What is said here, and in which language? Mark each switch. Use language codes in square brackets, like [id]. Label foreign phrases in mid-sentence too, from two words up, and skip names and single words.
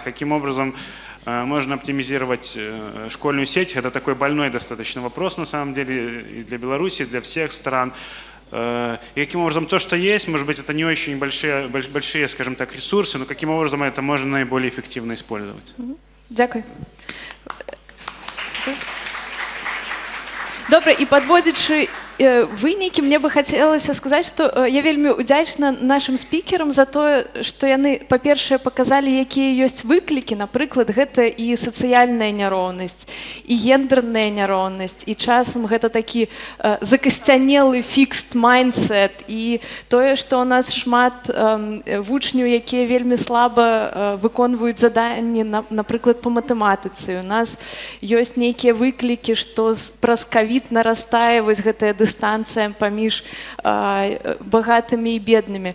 [ru] Каким образом можно оптимизировать школьную сеть? Это такой больной достаточно вопрос на самом деле и для Беларуси, и для всех стран. И каким образом то, что есть, может быть, это не очень большие, скажем так, ресурсы, но каким образом это можно наиболее эффективно использовать? [uk] Дякую. Добре, і підводячи виніки, [be] мне бы хацелася сказаць, што я вельмі удзячна нашим спікерам за тое, што яны, па-першае, паказалі, якія ёсць выклікі, напрыклад, гэта і сацыяльная няроўнасць, і гендерная няроўнасць, і часам гэта такі закасцянелы [en] fixed mindset, [be] і тое, што ў нас шмат вучняў, якія вельмі слаба выконваюць заданні, напрыклад, па матэматыцы. У нас ёсць нейкія выклікі, што праз ковід нарастае вось гэтая дыстанцыя паміж багатымі і беднымі.